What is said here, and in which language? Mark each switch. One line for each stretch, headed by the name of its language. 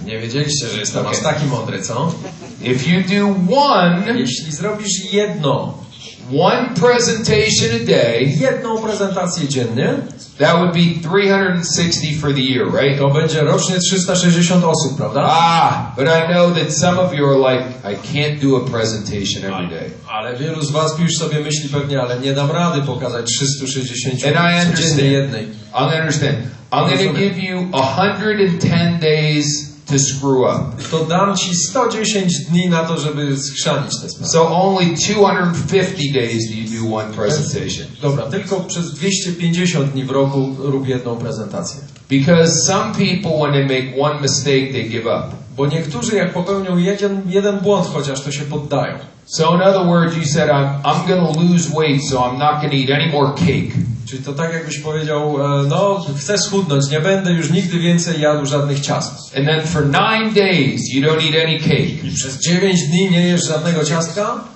Polish: Nie wiedzieliście, że jestem aż taki mądry, co?
English: If you do one,
Polish: jeśli zrobisz
English: one presentation a day,
Polish: jedną prezentację dziennie,
English: that would be 360 for the year, right?
Polish: To będzie rocznie 360 osób, prawda?
English: But I know that some of you are like, I can't do a presentation every day.
Polish: Ale wielu z was już sobie myśli pewnie, ale nie dam rady pokazać 360 codziennie jednej.
English: I understand. I'm going to give you 110 days to screw up.
Polish: To dam ci 110 dni na to, żeby schrzanić te sprawy.
English: So only 250 days do you do one presentation.
Polish: Dobra, tylko przez 250 dni w roku rób jedną prezentację.
English: Because some people, when they make one mistake, they give up.
Polish: Bo niektórzy, jak popełnią jeden błąd chociaż, to się poddają.
English: So in other words, you said, I'm going to lose weight, so I'm not going to eat any more cake.
Polish: Czyli to tak jakbyś powiedział, no chcę schudnąć, nie będę już nigdy więcej jadł żadnych ciast.
English: And then for 9 days you don't eat any cake.
Polish: I przez 9 dni nie jesz żadnego ciastka.